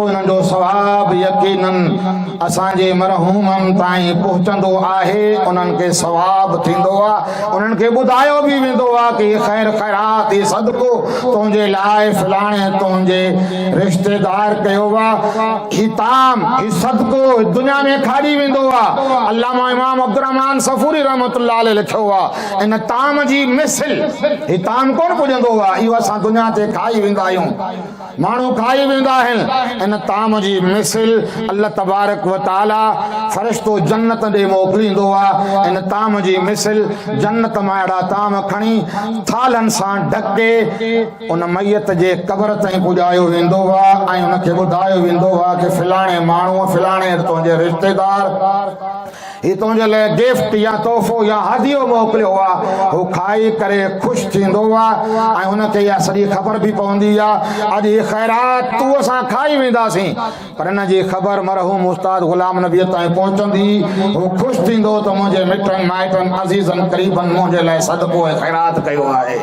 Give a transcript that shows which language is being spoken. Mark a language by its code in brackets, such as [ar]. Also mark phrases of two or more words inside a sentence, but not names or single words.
[sd] इन्हनि जो सवाब यकीनन असांजे मरहूमनि ताईं पहुचंदो आहे, उन्हनि खे सवाब थींदो आहे, उन्हनि खे ॿुधायो बि वेंदो आहे कि ख़ैर खैरात ही सदको तुंहिंजे लाइ फलाणे तुंहिंजे रिश्तेदार कयो आहे, ही ताम ही सदको दुनिया में खाड़ी वेंदो आहे। अल्लामा इमाम अब्दुर्रहमान सफूरी [ar] رحمة الله عليه [sd] लिखियो आहे, इन ताम जी मिसल ही ताम कोन पुॼंदो आहे, इहो असां दुनिया ते खाई वेंदा आहियूं, माण्हू खाई वेंदा आहिनि। इन ताम जी मिसल [ar] الله تبارك وتعالى [sd] फ़रिश्तो जन्नत ॾे मोकिलींदो आहे। इन ताम जी मिसल जन्नत मां अहिड़ा ताम खणी थालनि सां ढके उन मैयत जे क़बर ताईं पुॼायो वेंदो आहे ऐं उनखे ॿुधायो वेंदो आहे कि फलाणे माण्हूअ फलाणे तुंहिंजे रिश्तेदार ही तुंहिंजे लाइ गिफ्ट या तोहफ़ो या हदियो मोकिलियो आहे, हू खाई करे ख़ुशि थींदो आहे ऐं हुनखे इहा सॼी ख़बर बि पवंदी आहे अॼु ही ख़ैरात तूं असां खाई वेंदासीं, पर हिन जी ख़बर मरहूम उस्ताद गुलाम नबीअ ताईं पहुचंदी, हू ख़ुशि थींदो त मुंहिंजे मिटनि माइटनि अज़ीज़नि क़रीबनि मुंहिंजे लाइ सदको ऐं ख़ैरात कयो आहे।